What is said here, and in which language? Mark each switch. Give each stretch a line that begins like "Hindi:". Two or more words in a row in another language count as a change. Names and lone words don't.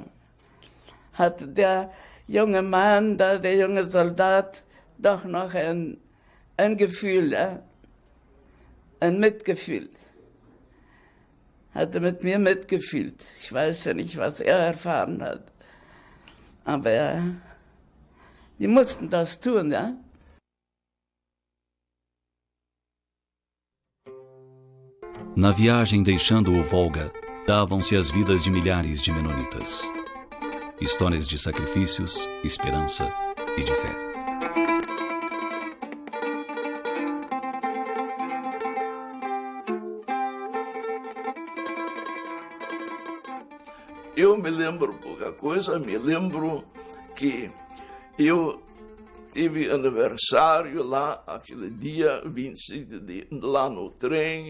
German: Hatte der junge Mann, der junge Soldat, doch noch ein Gefühl, ein Mitgefühl. Hatte mit mir mitgefühlt. Ich weiß ja nicht, was er erfahren hat. Aber die mussten das tun, ja.
Portuguese: Na viagem deixando o Volga, davam-se as vidas de milhares de menonitas. Histórias de sacrifícios, esperança e de fé. Eu me lembro pouca coisa, me lembro que eu tive aniversário lá, aquele dia 25 lá no trem.